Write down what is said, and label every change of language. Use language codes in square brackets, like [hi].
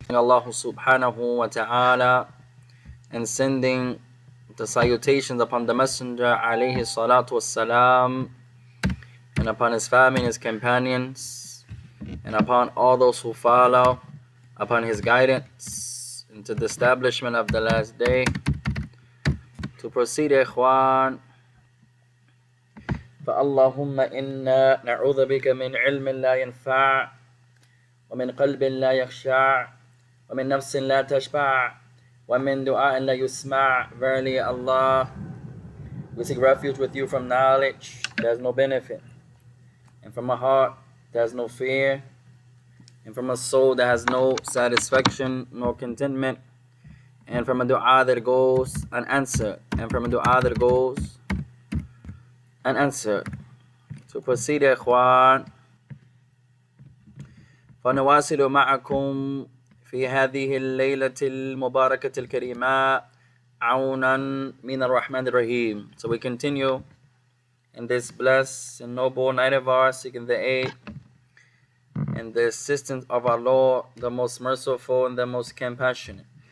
[en] Allah subhanahu wa ta'ala and sending the salutations upon the Messenger alayhi salatu wassalam, and upon his family and his companions, and upon all those who follow upon his guidance into the establishment of the last day. To proceed, [ar] ikhwan, فَاللَّهُمَّ إِنَّا نَعُوذُ بِكَ مِنْ عِلْمٍ لَا يَنْفَعُ وَمِنْ قَلْبٍ لَا يَخْشَعُ وَمِنْ نَفْسٍ لَا تَشْبَعُ وَمِنْ دُعَاءٍ لَا يُسْمَعُ. [en] Verily, Allah, we seek refuge with you from knowledge that has no benefit, and from a heart that has no fear, and from a soul that has no satisfaction nor contentment, and from a dua that goes unanswered, and from a dua that goes unanswered. To proceed, [ar] ikhwan, فنواصل معكم في هذه الليلة المباركة الكريمة عونا من الرحمن الرحيم. [en] So we continue in this blessed and noble night of ours, seeking the aid and the assistance of our Lord, the most merciful and the most compassionate.